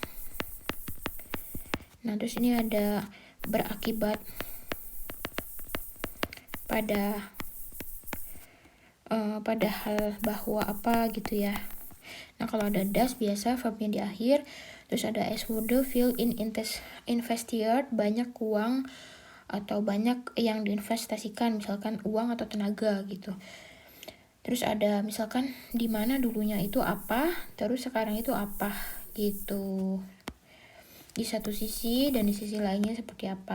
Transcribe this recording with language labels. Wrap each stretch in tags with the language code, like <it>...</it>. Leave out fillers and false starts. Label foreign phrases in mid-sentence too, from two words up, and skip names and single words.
<id>Nah, terus ini ada berakibat pada hal bahwa apa gitu ya. Nah, kalau ada das biasa verbnya di akhir. Terus ada</id> <de>es wurde viel investiert,</de> <id>banyak uang atau banyak yang diinvestasikan, misalkan uang atau tenaga gitu. Terus ada misalkan di mana dulunya itu apa, terus sekarang itu apa gitu. Di satu sisi dan di sisi lainnya seperti apa.</id>